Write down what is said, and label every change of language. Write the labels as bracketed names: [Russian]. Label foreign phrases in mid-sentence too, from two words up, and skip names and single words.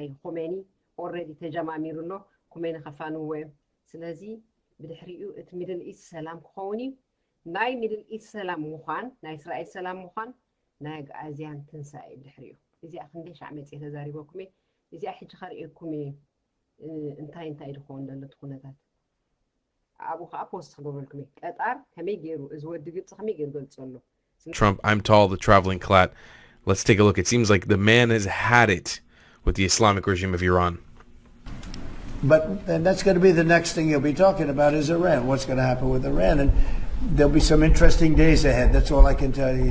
[Tigrinya] ኮሜኒ ኦልሬዲ ተጀማሚሩ ኣሎ ኮሜኒ ከፋንዎ እዮም ስለዚ ብድሕሪኡ እቲ [English] Middle East [Tigrinya] ሰላም ክኸውን እዩ ናይ [English] Middle East [Tigrinya] ሰላም ምዃን ናይ እስራኤል ሰላም ምዃን ናይ ጋዝያን ትንሳኤ ድሕሪኡ እዚኣ ክንደይ ሻዕ መፅእ ተዛሪበኩም እየ እዚኣ ሕጂ ከርእየኩም እየ እንታይ ድኾን ዘሎ እቲ ኩነታት ኣብኡ ከዓ ፖስት ክገብረልኩም እየ ቀጣር ከመይ ገይሩ እዚ ወዲ ግብፂ ከመይ ገይሩ ገልፀሎ [English] Trump, I'm tall, the traveling clat. Let's take a look. It seems like the man has had it with the Islamic regime of Iran. And that's going to be the next thing you'll be talking about is Iran. What's going to happen with Iran? And there'll be some interesting days ahead. That's all I can tell you.